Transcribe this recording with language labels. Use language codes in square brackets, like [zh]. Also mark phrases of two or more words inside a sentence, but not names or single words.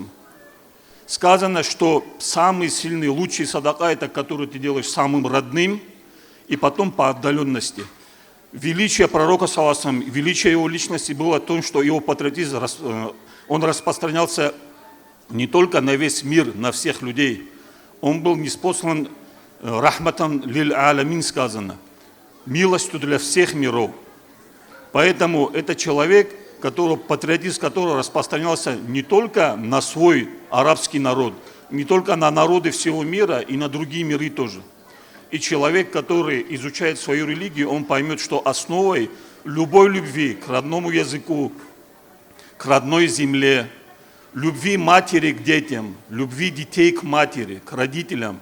[ru] Сказано, что самый сильный, лучший садака – это который ты делаешь самым родным и потом по отдаленности. Величие пророка саллаллаху, величие его личности было в том, что его патриотизм он распространялся не только на весь мир, на всех людей. Он был ниспослан [ar] رحمةً للعالمين, [ru] сказано, милостью для всех миров. Поэтому это человек, патриотизм которого распространялся не только на свой арабский народ, не только на народы всего мира и на другие миры тоже. И человек, который изучает свою религию, он поймет, что основой любой любви к родному языку, к родной земле, любви матери к детям, любви детей к матери, к родителям.